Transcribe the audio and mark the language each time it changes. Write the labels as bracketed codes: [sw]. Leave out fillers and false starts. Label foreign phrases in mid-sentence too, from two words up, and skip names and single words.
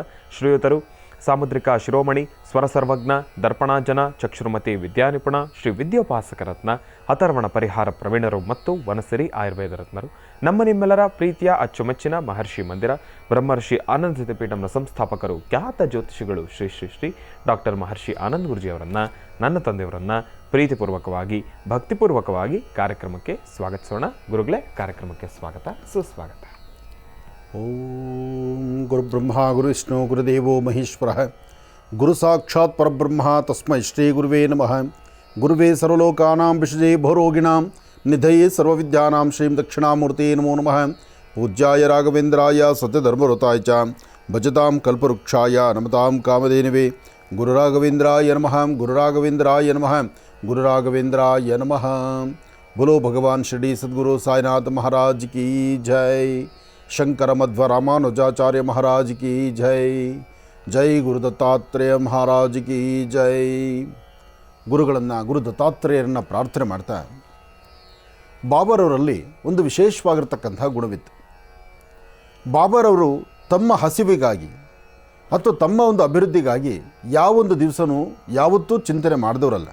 [kn] ಶ್ರೀಯುತರು ಸಾಮುದ್ರಿಕ ಶಿರೋಮಣಿ, ಸ್ವರ ಸರ್ವಜ್ಞ, ದರ್ಪಣಾಜನ, ಚಕ್ಷುರ್ಮತಿ ವಿದ್ಯಾನಿಪುಣ, ಶ್ರೀ ವಿದ್ಯೋಪಾಸಕ ರತ್ನ, ಅಥರ್ವಣ ಪರಿಹಾರ ಪ್ರವೀಣರು ಮತ್ತು ವನಸಿರಿ ಆಯುರ್ವೇದ ರತ್ನರು, ನಮ್ಮ ನಿಮ್ಮೆಲ್ಲರ ಪ್ರೀತಿಯ ಅಚ್ಚುಮೆಚ್ಚಿನ ಮಹರ್ಷಿ ಮಂದಿರ ಬ್ರಹ್ಮರ್ಷಿ ಆನಂದ ಸಿದ್ಧಪೀಠಂನ ಸಂಸ್ಥಾಪಕರು, ಖ್ಯಾತ ಜ್ಯೋತಿಷಿಗಳು ಶ್ರೀ ಶ್ರೀ ಶ್ರೀ ಡಾಕ್ಟರ್ ಮಹರ್ಷಿ ಆನಂದ್ ಗುರುಜಿಯವರನ್ನು, ನನ್ನ ತಂದೆಯವರನ್ನು ಪ್ರೀತಿಪೂರ್ವಕವಾಗಿ ಭಕ್ತಿಪೂರ್ವಕವಾಗಿ ಕಾರ್ಯಕ್ರಮಕ್ಕೆ ಸ್ವಾಗತಿಸೋಣ. ಗುರುಗಳೇ, ಕಾರ್ಯಕ್ರಮಕ್ಕೆ ಸ್ವಾಗತ ಸುಸ್ವಾಗತ. [sa] ಓಂ ಗುರುಬ್ರಹ್ಮ ಗುರುವಿಷ್ಣು ಗುರುದೇವೋ ಮಹೇಶ್ವರಃ. ಗುರು ಸಾಕ್ಷಾತ್ ಪರಬ್ರಹ್ಮ ತಸ್ಮೈ ಶ್ರೀ ಗುರುವೇ ನಮಃ. ಗುರುವೇ ಸರ್ವಲೋಕಾನಾಂ ವಿಷಜೇ ಭವರೋಗಿಣಾಂ ನಿಧಯೇ ಸರ್ವವಿದ್ಯಾನಾಂ ಶ್ರೀಂ ದಕ್ಷಿಣಾಮೂರ್ತಿ ನಮೋ ನಮಃ. ಪೂಜ್ಯಾಯ ರಾಘವೇಂದ್ರಾಯ ಸತ್ಯಧರ್ಮರತಾಯ ಚ ಭಜತಾಂ ಕಲ್ಪವೃಕ್ಷಾಯ ನಮತಾಂ ಕಾಮಧೇನವೇ. ಗುರುರಾಘವೇಂದ್ರಾಯ ನಮಃ ಗುರುರಾಘವೇಂದ್ರಾಯ ನಮಃ ಗುರುರಾಘವೇಂದ್ರಾಯ ನಮಃ. [hi] बोलो भगवान श्री सद्गुरु साईनाथ महाराज की जय. शंकर मध्व रामानुजाचार्य महाराज की जय. जय गुरु दत्तात्रेय महाराज की जय. [kn] ಗುರುಗಳನ್ನು ಗುರು ದತ್ತಾತ್ರೇಯರನ್ನು ಪ್ರಾರ್ಥನೆ ಮಾಡ್ತಾ, ಬಾಬರವರಲ್ಲಿ ಒಂದು ವಿಶೇಷವಾಗಿರ್ತಕ್ಕಂಥ ಗುಣವಿತ್ತು. ಬಾಬರವರು ತಮ್ಮ ಹಸಿವಿಗಾಗಿ ಅಥವಾ ತಮ್ಮ ಒಂದು ಅಭಿವೃದ್ಧಿಗಾಗಿ ಯಾವೊಂದು ದಿವಸನೂ ಯಾವತ್ತೂ ಚಿಂತನೆ ಮಾಡಿದವರಲ್ಲ.